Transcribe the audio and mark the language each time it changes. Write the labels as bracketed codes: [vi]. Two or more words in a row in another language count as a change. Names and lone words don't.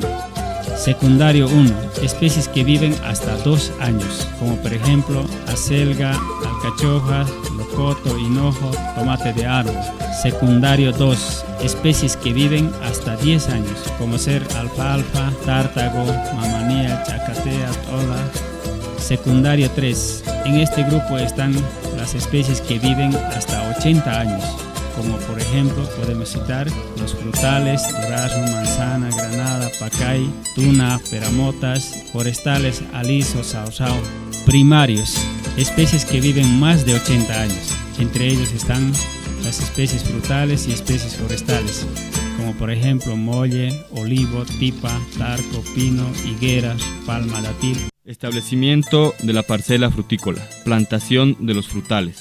[es] Secundario 1. Especies que viven hasta 2 años, como por ejemplo acelga, alcachofa, locoto, hinojo, tomate de árbol. Secundario 2. Especies que viven hasta 10 años, como ser alfalfa, tártago, mamanía, chacatea, tola. Secundario 3. En este grupo están las especies que viven hasta 80 años, como por ejemplo podemos citar los frutales, durazno, manzana, granada, pacay, tuna, peramotas, forestales, aliso, sausao. Primarios, especies que viven más de 80 años, entre ellos están las especies frutales y especies forestales, como por ejemplo molle, olivo, tipa, tarco, pino, higueras, palma, datil. Establecimiento de la parcela frutícola, plantación de los frutales.